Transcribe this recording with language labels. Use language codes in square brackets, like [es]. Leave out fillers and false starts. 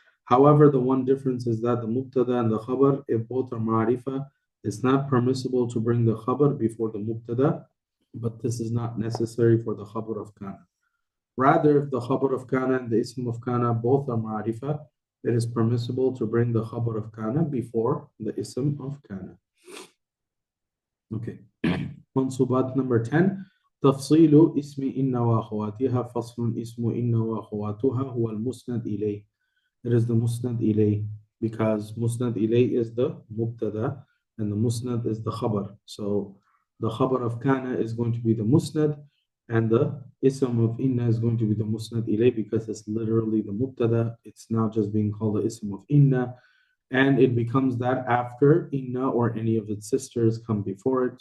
[en] However, the one difference is that the mubtada and the khabar, if both are ma'rifah, it's not permissible to bring the khabar before the mubtada, but this is not necessary for the khabar of kana. Rather, if the khabar of kana and the ism of kana both are ma'rifah, it is permissible to bring the khabar of kana before the ism of kana. Okay. Mansubat number 10. [ar] تفصيل اسم إن وأخواتها فصل اسم إن وأخواتها هو المسند إليه. [en] It is the musnad ilay, because musnad ilay is the mubtada and the musnad is the khabar. So the khabar of kana is going to be the musnad, and the ism of inna is going to be the musnad ilay, because it's literally the mubtada. It's now just being called the ism of inna, and it becomes that after inna or any of its sisters come before it.